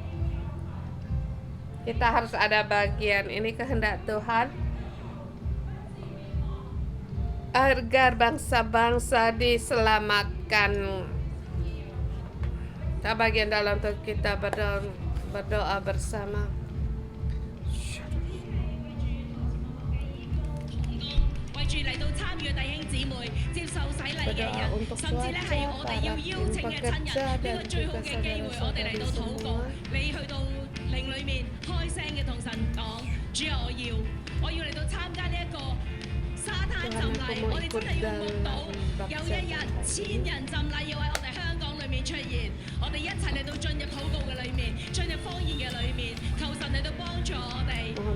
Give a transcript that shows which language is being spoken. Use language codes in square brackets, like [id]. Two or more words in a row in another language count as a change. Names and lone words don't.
[id] Kita harus ada bagian. Ini kehendak Tuhan agar bangsa-bangsa diselamatkan. Kita bagian dalam untuk kita berdoa bersama. [yue] 為住嚟到參與嘅弟兄姊妹接受洗禮嘅人，甚至咧係我哋要邀請嘅親人，呢個最好嘅機會，我哋嚟到禱告。你去到靈裏面開聲嘅同神講：主啊，我要嚟到參加呢一個沙灘浸禮，我哋真係要目睹有一日1000人浸禮要喺我哋香港裏面出現，我哋一齊嚟到進入禱告嘅裏面，進入方言嘅裏面，求神嚟到幫助我哋。